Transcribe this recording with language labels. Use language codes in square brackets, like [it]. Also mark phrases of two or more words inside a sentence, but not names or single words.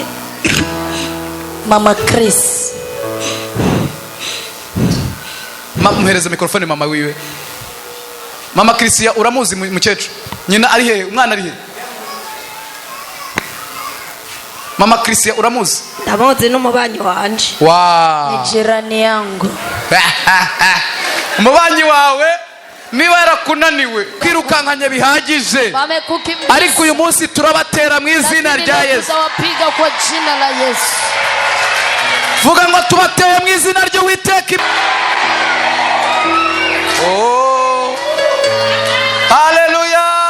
[rn] Mama Chris. Muhereze mikrofone mama wiwe. Mama Christian uramuzi mukecuru? Nyina ari he? Umwana ari he? Mama Christian uramuzi? Ndamuzi n'umubanyi wanje. Wow. [sw] Ni jirani yangu. [rn] Umubanyi wawe niba yarakunaniwe kwirukankanya bihagije, ariko uyu munsi turabatera mu izina rya Yesu. Vuga ngo tubateye mu izina ry'Uwiteka. Oh, haleluya.